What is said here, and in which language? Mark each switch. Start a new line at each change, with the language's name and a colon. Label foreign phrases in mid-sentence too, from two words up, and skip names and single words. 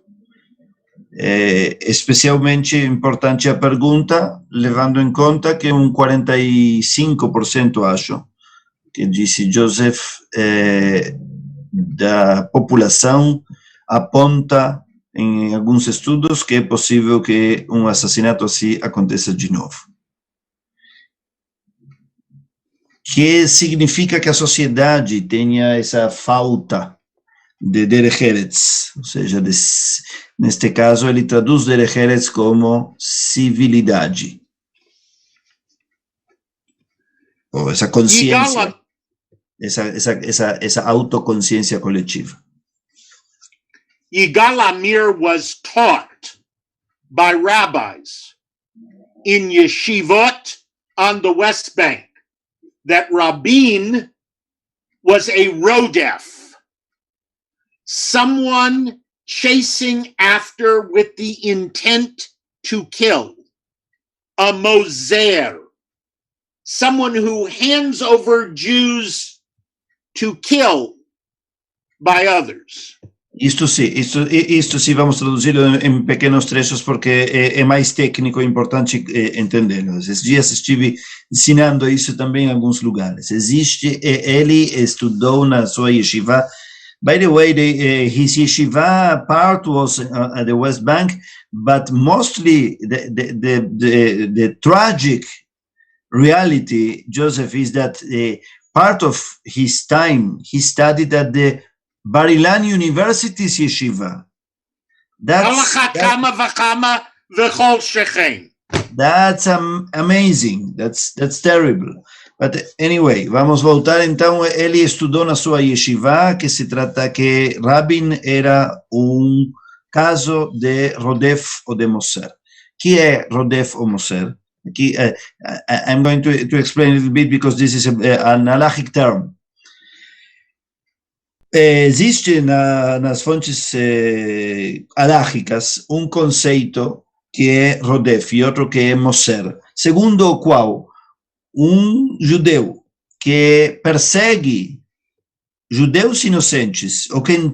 Portuguese: Especialmente importante a pergunta, levando em conta que 45%, acho, que disse Joseph, da população aponta em alguns estudos que é possível que assassinato assim aconteça de novo. Que significa que a sociedade tenha essa falta de
Hebrew: דרך ארץ,
Portuguese: ou seja, neste caso ele traduz
Hebrew: דרך ארץ
Portuguese: como civilidade. Ou essa consciência, essa autoconsciência coletiva.
English: Yigal Amir was taught by rabbis in yeshivot on the West Bank that Rabin was a rodef, someone chasing after with the intent to kill, a moser, someone who hands over Jews to kill by others.
Portuguese: Isto sim, vamos traduzir em pequenos trechos porque é mais técnico e importante entendê-lo. Esses dias estive ensinando isso também em alguns lugares. Ele estudou na sua yeshiva.
English: By the way, his yeshiva part was at the West Bank, but mostly the tragic reality, Joseph, is that part of his time he studied at the Bar-Ilan University's yeshiva. That's amazing. That's terrible. But anyway,
Portuguese: vamos voltar então. Ele estudou na sua yeshiva, que se trata que Rabin era caso de Rodef ou de Moser. Que é Rodef ou Moser? Aqui,
English: I'm going to explain a little bit because this is an halachic term.
Portuguese: Existe nas fontes halachicas conceito que é Rodef e outro que é Moser, segundo o qual judeu que persegue judeus inocentes ou que